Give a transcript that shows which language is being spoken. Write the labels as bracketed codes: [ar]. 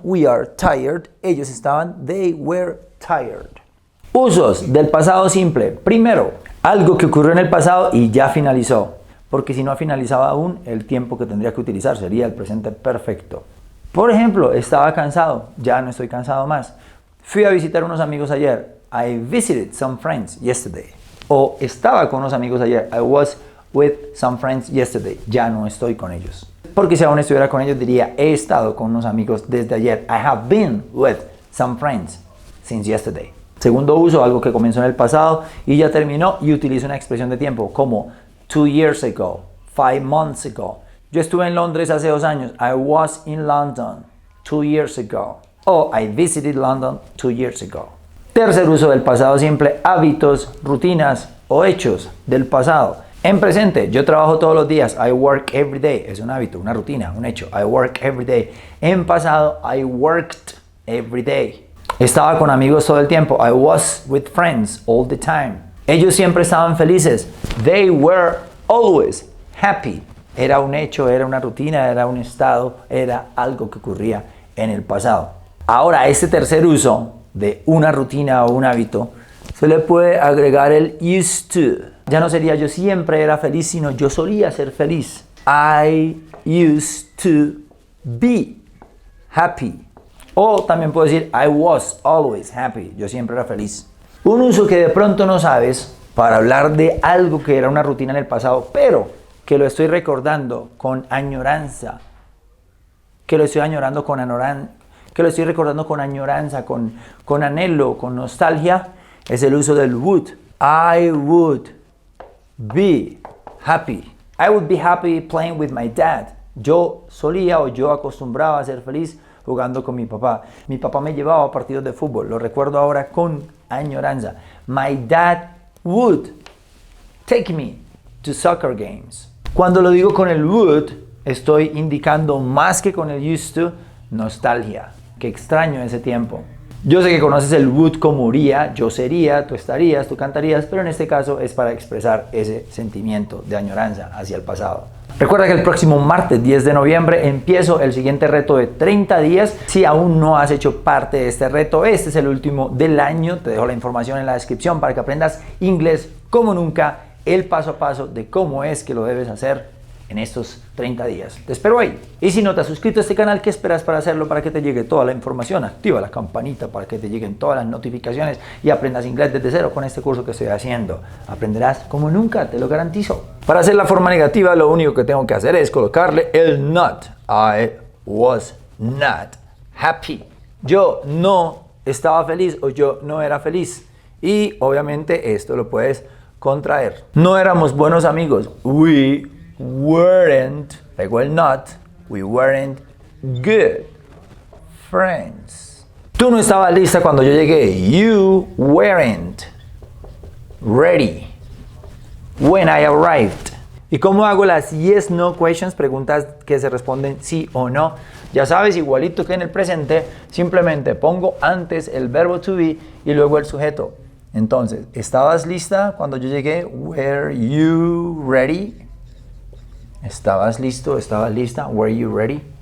[en] We are tired. [es] Ellos estaban. [en] They were tired. [es] Usos del pasado simple. Primero, algo que ocurrió en el pasado y ya finalizó. Porque si no ha finalizado aún, el tiempo que tendría que utilizar sería el presente perfecto. Por ejemplo, estaba cansado. Ya no estoy cansado más. Fui a visitar unos amigos ayer. [en] I visited some friends yesterday. [es] O estaba con unos amigos ayer. [en] I was with some friends yesterday. [es] Ya no estoy con ellos. Porque si aún estuviera con ellos diría he estado con unos amigos desde ayer. [en] I have been with some friends since yesterday. [es] Segundo uso, algo que comenzó en el pasado y ya terminó y utilizo una expresión de tiempo como [en] 2 years ago, 5 months ago. [es] Yo estuve en Londres hace 2 años. [en] I was in London 2 years ago. O I visited London 2 years ago. [es] Tercer uso del pasado simple, hábitos, rutinas o hechos del pasado. En presente, yo trabajo todos los días. [en] I work every day. [es] Es un hábito, una rutina, un hecho. [en] I work every day. [es] En pasado, [en] I worked every day. [es] Estaba con amigos todo el tiempo. [en] I was with friends all the time. [es] Ellos siempre estaban felices. [en] They were always happy. [es] Era un hecho, era una rutina, era un estado, era algo que ocurría en el pasado. Ahora, este tercer uso de una rutina o un hábito, se le puede agregar el used to. Ya no sería yo siempre era feliz, sino yo solía ser feliz. [en] I used to be happy. [es] O también puedo decir [en] I was always happy. [es] Yo siempre era feliz. Un uso que de pronto no sabes para hablar de algo que era una rutina en el pasado, pero que lo estoy recordando con añoranza. Que lo estoy añorando con añoranza. Que lo estoy recordando con añoranza, con anhelo, con nostalgia, es el uso del would. [en] I would be happy. I would be happy playing with my dad. [es] Yo solía o yo acostumbraba a ser feliz jugando con mi papá. Mi papá me llevaba a partidos de fútbol, lo recuerdo ahora con añoranza. [en] My dad would take me to soccer games. [es] Cuando lo digo con el would, estoy indicando más que con el used to, nostalgia. Que extraño ese tiempo. Yo sé que conoces el would como uría, yo sería, tú estarías, tú cantarías, pero en este caso es para expresar ese sentimiento de añoranza hacia el pasado. Recuerda que el próximo martes 10 de noviembre empiezo el siguiente reto de 30 días. Si aún no has hecho parte de este reto, este es el último del año. Te dejo la información en la descripción para que aprendas inglés como nunca, el paso a paso de cómo es que lo debes hacer en estos 30 días. Te espero ahí. Y si no te has suscrito a este canal, ¿qué esperas para hacerlo? Para que te llegue toda la información. Activa la campanita para que te lleguen todas las notificaciones y aprendas inglés desde cero con este curso que estoy haciendo. Aprenderás como nunca, te lo garantizo. Para hacer la forma negativa, lo único que tengo que hacer es colocarle el not. [en] I was not happy. [es] Yo no estaba feliz o yo no era feliz. Y obviamente esto lo puedes contraer. No éramos buenos amigos. [en] We weren't, [es] pegó el [en] not, we weren't good friends. [es] Tú no estabas lista cuando yo llegué. [en] You weren't ready when I arrived. [es] ¿Y cómo hago las [en] yes, no questions? [es] Preguntas que se responden sí o no. Ya sabes, igualito que en el presente, simplemente pongo antes el verbo to be y luego el sujeto. Entonces, ¿estabas lista cuando yo llegué? [en] Were you ready? [es] ¿Estabas listo? ¿Estabas lista? [en] Were you ready?